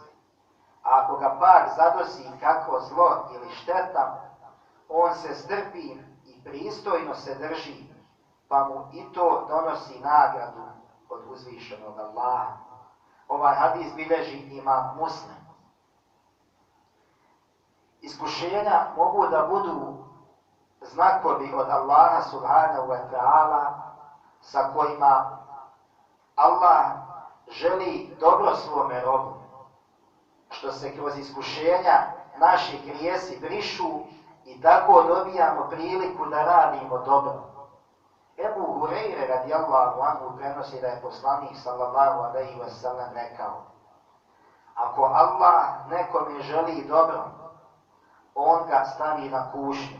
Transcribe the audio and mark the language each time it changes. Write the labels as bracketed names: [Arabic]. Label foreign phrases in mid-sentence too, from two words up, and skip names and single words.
[Bosnian] A ako ga pak zadosi kakvo zlo ili šteta, on se strpi i pristojno se drži, pa mu i to donosi nagradu od uzvišenog Allaha. Ovaj hadis bilježi imam Muslim. Iskušenja mogu da budu znakovi od Allaha [Arabic] سبحانه وتعالى [Bosnian] sa kojima Allah želi dobro svome robu, što se kroz iskušenja naši grijesi brišu i tako dobijamo priliku da radimo dobro. Ebu Hureyre [Arabic] رضي الله عنه [Bosnian] prenosi da je poslanik [Arabic] صلى الله عليه وسلم [Bosnian] rekao: ako Allah nekome želi dobro, on ga stavi na kušnju.